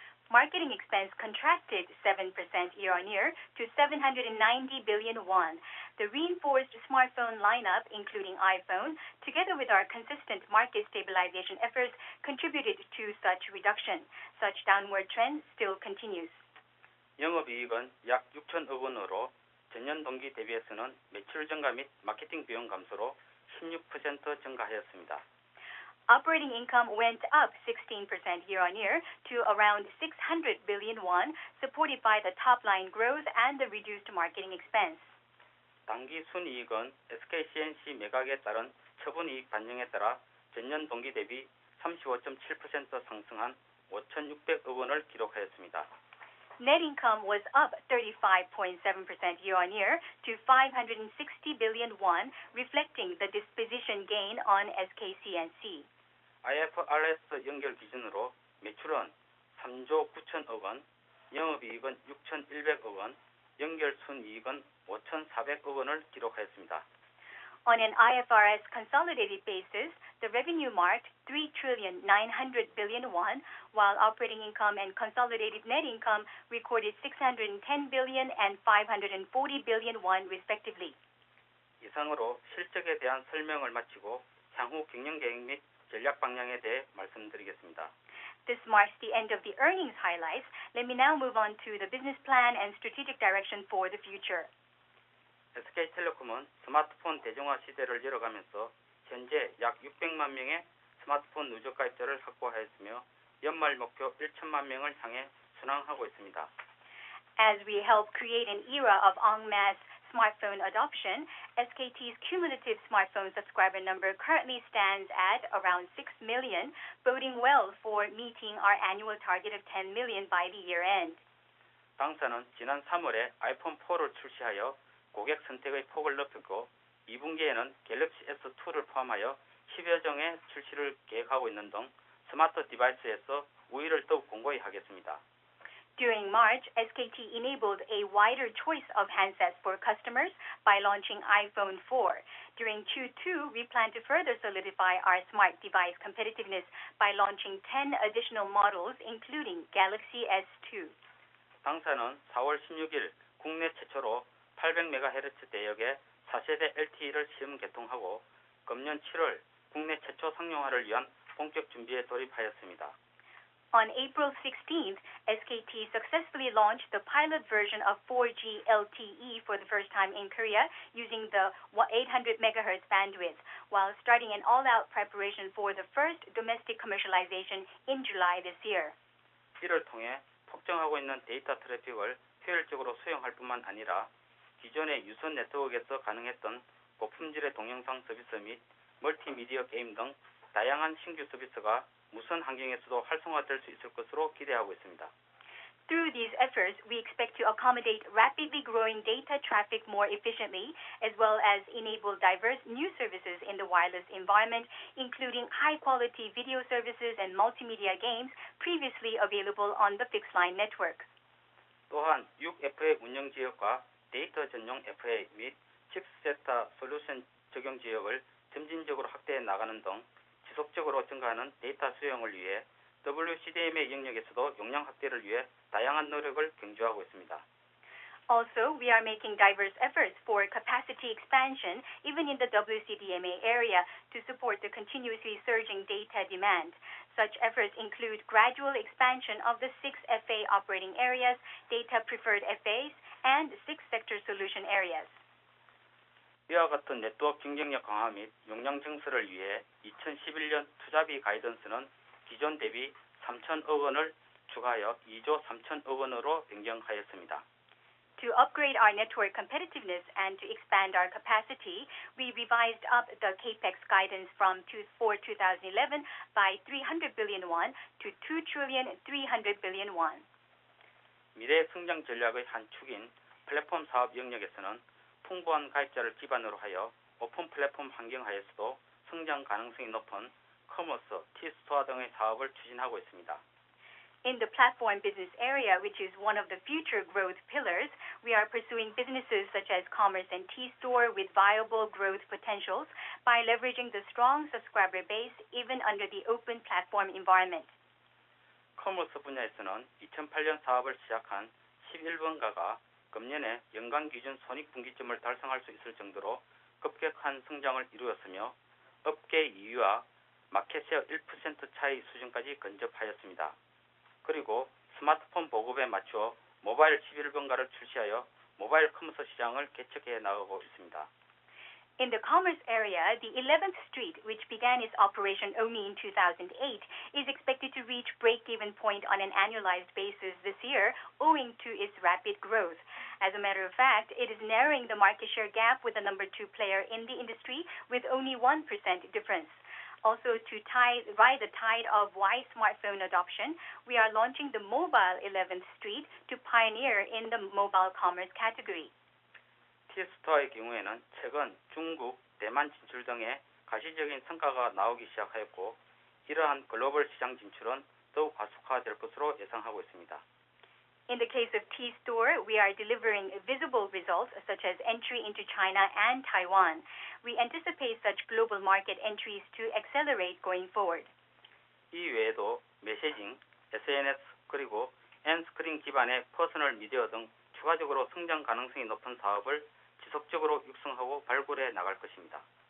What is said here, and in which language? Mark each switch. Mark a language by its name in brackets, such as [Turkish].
[English] Marketing expense contracted 7% year-on-year to 790 billion won. The reinforced smartphone lineup, including iPhone, together with our consistent market stabilization efforts, contributed to such reduction. Such downward trend still continues. [Korean] 영업이익은 약 6천억 원으로 전년 동기 대비해서는 매출 증가 및 마케팅 비용 감소로 16% 증가하였습니다. [English] Operating income went up 16% year-on-year to around 600 billion won, supported by the top-line growth and the reduced marketing expense. [Korean] 당기 순이익은 SK C&C 매각에 따른 처분이익 반영에 따라 전년 동기 대비 35.7% 상승한 5,600억 원을 기록하였습니다. [English] Net income was up 35.7% year-on-year to 560 billion won, reflecting the disposition gain on SK C&C. [Korean] IFRS 연결 기준으로 매출은 3조 9천억 원, 영업이익은 6,100억 원, 연결 순이익은 5,400억 원을 기록하였습니다. [English] On an IFRS consolidated basis, the revenue marked 3,900 billion won, while operating income and consolidated net income recorded 610 billion and 540 billion won respectively. [Korean] 이상으로 실적에 대한 설명을 마치고 향후 경영 계획 및 전략 방향에 대해 말씀드리겠습니다. [English] This marks the end of the earnings highlights. Let me now move on to the business plan and strategic direction for the future. [Korean] SK텔레콤은 스마트폰 대중화 시대를 열어가면서 현재 약 600만 명의 스마트폰 누적 가입자를 확보하였으며 연말 목표 1천만 명을 향해 순항하고 있습니다. [English] As we help create an era of en masse smartphone adoption, SKT's cumulative smartphone subscriber number currently stands at around 6 million, boding well for meeting our annual target of 10 million by the year end. [Korean] 당사는 지난 3월에 아이폰 4를 출시하여 고객 선택의 폭을 넓혔고 2분기에는 갤럭시 S2를 포함하여 10여 종의 출시를 계획하고 있는 등 스마트 디바이스에서 우위를 더욱 공고히 하겠습니다. [English] During March, SKT enabled a wider choice of handsets for customers by launching iPhone 4. During Q2, we plan to further solidify our smart device competitiveness by launching 10 additional models, including Galaxy S2. [Korean] 당사는 4월 16일 국내 최초로 800MHz 대역의 4세대 LTE를 시험 개통하고 금년 7월 국내 최초 상용화를 위한 본격 준비에 돌입하였습니다. [English] On April 16th, SKT successfully launched the pilot version of 4G LTE for the first time in Korea using the 800 MHz bandwidth, while starting an all-out preparation for the first domestic commercialization in July this year. [Korean] 이를 통해 폭증하고 있는 데이터 트래픽을 효율적으로 수용할 뿐만 아니라 기존의 유선 네트워크에서 가능했던 고품질의 동영상 서비스 및 멀티미디어 게임 등 다양한 신규 서비스가 무선 환경에서도 활성화될 수 있을 것으로 기대하고 있습니다. [English] Through these efforts, we expect to accommodate rapidly growing data traffic more efficiently, as well as enable diverse new services in the wireless environment, including high-quality video services and multimedia games previously available on the fixed-line network. [Korean] 또한 6FA 운영 지역과 데이터 전용 FA 및 칩세타 솔루션 적용 지역을 점진적으로 확대해 나가는 등 지속적으로 증가하는 데이터 수용을 위해 WCDMA 영역에서도 용량 확대를 위해 다양한 노력을 경주하고 있습니다. [English] Also, we are making diverse efforts for capacity expansion even in the WCDMA area to support the continuously surging data demand. Such efforts include gradual expansion of the 6FA operating areas, data-preferred FAs, and 6-sector solution areas. [Korean] 이와 같은 네트워크 경쟁력 강화 및 용량 증설을 위해 2011년 투자비 가이던스는 기존 대비 3천억 원을 추가하여 2조 3천억 원으로 변경하였습니다. [English] To upgrade our network competitiveness and to expand our capacity, we revised up the capex guidance for 2011 by 300 billion won to 2,300 billion won. [Korean] 미래 성장 전략의 한 축인 플랫폼 사업 영역에서는 풍부한 가입자를 기반으로 하여 오픈 플랫폼 환경 하에서도 성장 가능성이 높은 커머스, T스토어 등의 사업을 추진하고 있습니다. [English] In the platform business area, which is one of the future growth pillars, we are pursuing businesses such as commerce and T-Store with viable growth potentials by leveraging the strong subscriber base even under the open platform environment. [Korean] 커머스 분야에서는 2008년 사업을 시작한 11번가가 금년에 연간 기준 손익분기점을 달성할 수 있을 정도로 급격한 성장을 이루었으며 업계 2위와 마켓쉐어 1% 차이 수준까지 근접하였습니다. 그리고 스마트폰 보급에 맞추어 모바일 11번가를 출시하여 모바일 커머스 시장을 개척해 나가고 있습니다. [English] In the commerce area, the 11th Street, which began its operation only in 2008, is expected to reach break-even point on an annualized basis this year owing to its rapid growth. As a matter of fact, it is narrowing the market share gap with the number 2 player in the industry with only 1% difference. Also, to ride the tide of wide smartphone adoption, we are launching the mobile 11th Street to pioneer in the mobile commerce category. [Korean] T-스토어의 경우에는 최근 중국, 대만 진출 등의 가시적인 성과가 나오기 시작하였고 이러한 글로벌 시장 진출은 더욱 가속화될 것으로 예상하고 있습니다. [English] In the case of T-Store, we are delivering visible results such as entry into China and Taiwan. We anticipate such global market entries to accelerate going forward. [Korean] 이 외에도 메시징, SNS 그리고 엔스크린 기반의 퍼스널 미디어 등 추가적으로 성장 가능성이 높은 사업을 지속적으로 육성하고 발굴해 나갈 것입니다.